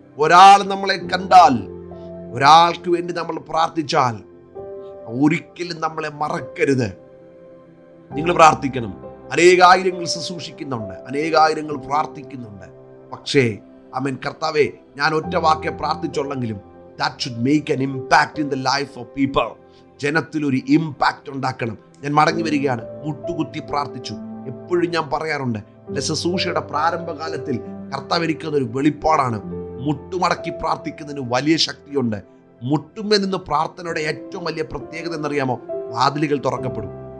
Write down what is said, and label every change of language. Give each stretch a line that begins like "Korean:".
Malayalam: ഒരാൾ നമ്മളെ കണ്ടാൽ, ഒരാൾക്ക് വേണ്ടി നമ്മൾ പ്രാർത്ഥിച്ചാൽ ഒരിക്കലും നമ്മളെ മറക്കരുത്. നിങ്ങൾ പ്രാർത്ഥിക്കണം. അനേകായിരങ്ങൾ ശുശ്രൂഷിക്കുന്നുണ്ട്, അനേകായിരങ്ങൾ പ്രാർത്ഥിക്കുന്നുണ്ട്. പക്ഷേ കർത്താവേ, ഞാൻ ഒറ്റ വാക്കെ പ്രാർത്ഥിച്ചുള്ളെങ്കിലും
English: that should make an impact in the life of people.
Malayalam: ജനത്തിലൊരു impact ഉണ്ടാക്കണം. ഞാൻ മടങ്ങി വരികയാണ്. മുട്ടുകുത്തി പ്രാർത്ഥിച്ചു. എപ്പോഴും ഞാൻ പറയാറുണ്ട്, എൻ്റെ ശുശ്രൂഷയുടെ പ്രാരംഭകാലത്തിൽ കർത്താവ് എനിക്കുന്നൊരു വെളിപ്പാടാണ്. മുട്ടുമടക്കി പ്രാർത്ഥിക്കുന്നതിന് വലിയ ശക്തിയുണ്ട്. മുട്ടുമേ നിന്ന് പ്രാർത്ഥനയുടെ ഏറ്റവും വലിയ പ്രത്യേകത എന്നറിയാമോ? വാതിലുകൾ തുറക്കപ്പെടും.